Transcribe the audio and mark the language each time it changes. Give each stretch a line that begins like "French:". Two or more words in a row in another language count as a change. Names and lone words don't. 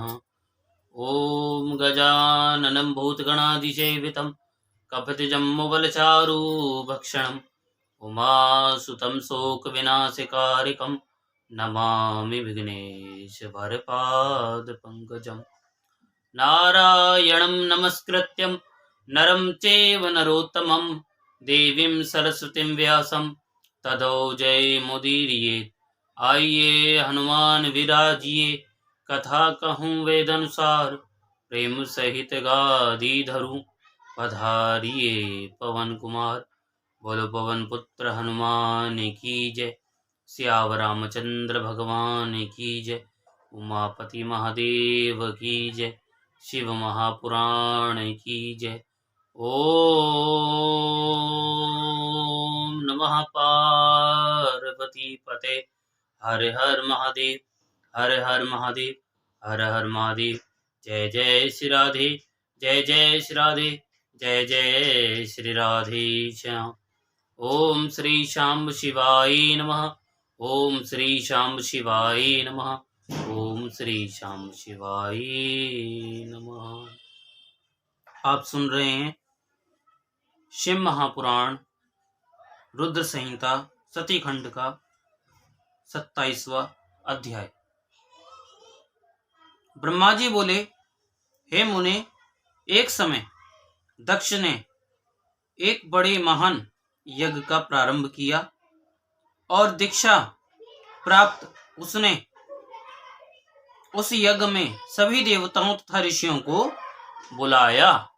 Sanskrit: ओम गजाननं भूतगणाधिसेवितं कपितजम्बुफलचारूभक्षणं उमासुतं शोकविनाशकारिकं नमामि विघ्नेशभरपादपङ्कजं। नारायणं नमस्कृत्यं नरं चैव नरोत्तमं देवीं सरस्वतीं व्यासं ततो जयमुदीरयेत्।
Hindi: आइए हनुमान विराजिए कथा कहूँ वेद अनुसार प्रेम सहित गादी धरूं पधारिए पवन कुमार। बोलो पवन पुत्र हनुमान की जय। सियावर रामचंद्र भगवान की जय। उमापति महादेव की जय। शिव महापुराण की जय।
Sanskrit: ओम नमः पार्वती पते हर हर महादेव हर हर महादेव हर हर महादेव।
Hindi: जय जय श्री राधे जय जय श्री राधे जय जय श्री राधे श्याम।
Sanskrit: ओम श्री शाम शिवाय नमः। ओम श्री शाम शिवाय नमः। ओम श्री शाम शिवाय नमः।
Hindi: आप सुन रहे हैं शिव महापुराण रुद्र संहिता सती खंड का 27वां अध्याय। ब्रह्मा जी बोले, हे मुने, एक समय दक्ष ने एक बड़े महान यज्ञ का प्रारंभ किया और दीक्षा प्राप्त उसने उस यज्ञ में सभी देवताओं तथा ऋषियों को बुलाया।